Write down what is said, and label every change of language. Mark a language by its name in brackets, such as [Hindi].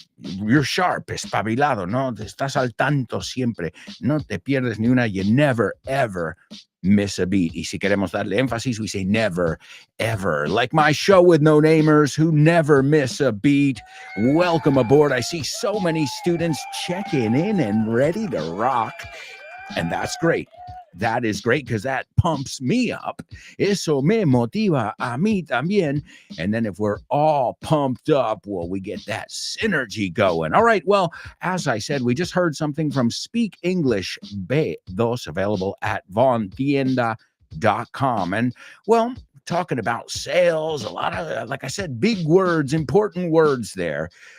[English] You're sharp, [Spanish] espabilado, no estás al tanto siempre, no te pierdes ni una. [English] You never, ever miss a beat. [Spanish] Y si queremos darle énfasis, [English] we say never, ever. Like my show with no-namers who never miss a beat. Welcome aboard. I see so many students checking in and ready to rock. And that's great. That is great because that pumps me up. [Spanish] Eso me motiva a mí también. [English] And then if we're all pumped up, well, we get that synergy going. All right. Well, as I said, we just heard something from Speak English B2 available at vontienda.com. And well, talking about sales, a lot of, like I said, big words, important words there.